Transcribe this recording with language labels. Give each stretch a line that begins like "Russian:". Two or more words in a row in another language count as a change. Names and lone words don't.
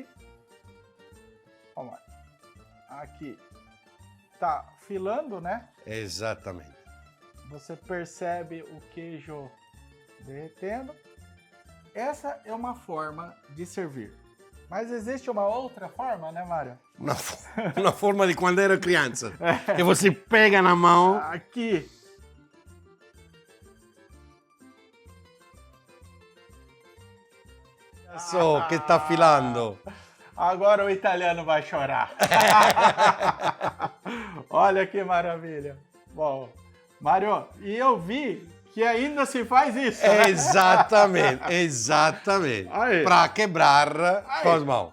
Portuguese: Vamos lá. Aqui tá filando, né? Exatamente. Você percebe o queijo derretendo. Essa é uma forma de servir. Mas existe uma outra forma, né, Mário? Uma forma
Italian: di quando ero
Portuguese: criança. Que você pega na mão. Aqui.
Italian: Só che sta filando.
Portuguese: Agora o italiano vai chorar. Olha que maravilha. Bom, Mário, e eu vi que ainda se faz isso, né? Exatamente. Aí. Pra quebrar com as mãos.